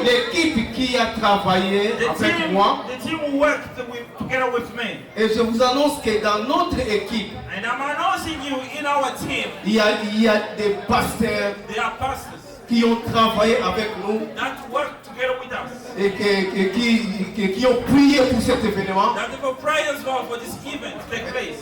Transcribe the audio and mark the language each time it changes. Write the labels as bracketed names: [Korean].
[French] l'équipe qui a travaillé avec moi. [English] the team who worked together with me. [French] Et je vous annonce que dans notre équipe, [English] And I'm announcing you in our team. [French] il y a des pasteurs [English] They are pastors [French] qui ont travaillé avec nous [English] that work together with us. [French] et qui ont prié pour cet événement. [English] That they will pray as well for this event to take place.